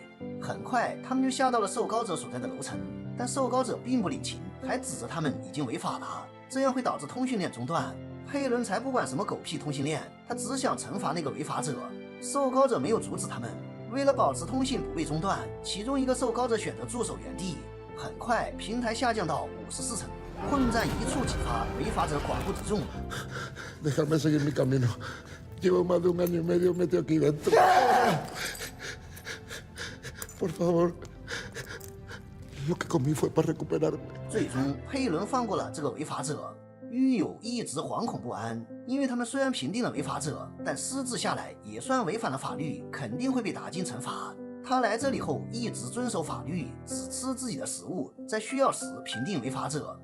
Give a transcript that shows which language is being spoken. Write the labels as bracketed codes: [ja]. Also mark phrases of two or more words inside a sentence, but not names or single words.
[zh] 很快，他们就下到了受膏者所在的楼层，但受膏者并不领情，还指责他们已经违法了，这样会导致通讯链中断。佩伦才不管什么狗屁通讯链，他只想惩罚那个违法者。受膏者没有阻止他们，为了保持通信不被中断，其中一个受膏者选择驻守原地。很快，平台下降到54层，混战一触即发，违法者寡不敌众。 [es] Déjame seguir mi camino. Llevo más de un año y medio metido aquí dentro. Por favor, lo que comí fue para recuperarme. [zh] 最终，佩伦放过了这个违法者。狱友一直惶恐不安，因为他们虽然平定了违法者，但私自下来也算违反了法律，肯定会被达金惩罚。他来这里后一直遵守法律，只吃自己的食物，在需要时平定违法者。